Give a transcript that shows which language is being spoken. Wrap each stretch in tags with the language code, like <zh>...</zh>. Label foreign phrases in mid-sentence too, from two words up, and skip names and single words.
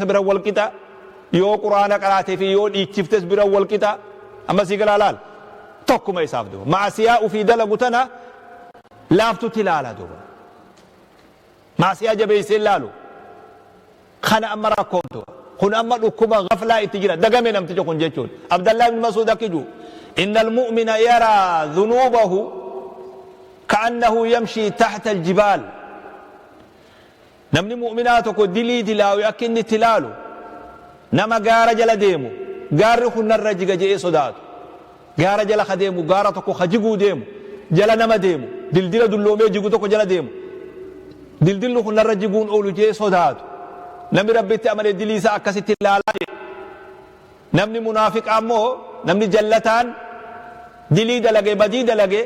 <om>bira wal qixa yoo quraana qaraatee fi yoo dhiichiftes bira wal qixa amma sii galaa laal tokkuma isaaf duuba maasiyaa ufii dalagu tana laaftutti laala duuba maasiyaa jabeessee laalu kana amma rakkoontu kun amma dhukkuma ghaflaa itti jira dagame namticha kun jechuun Abdallah ibn Mas'ud akkiju</om> <ar>إن المؤمن يرى ذنوبه كأنه يمشي تحت الجبل</ar> <om>namni mu'minaa tokko dilii dilaawi akka inni itti laalu nama gaara jala deemu gaarri kun narra jiga je'ee sodaatu gaara jala ka deemu gaara tokko ka jiguu deemu jala nama deemu dildila dulloomee jigu tokko jala deemu dildillu kun narra jiguun oolu je'ee sodaatu namni rabbitti amane diliisa akkasitti ilaalaa namni munaafiqa ammoo namni jallataan dilii dalage badii dalage</om>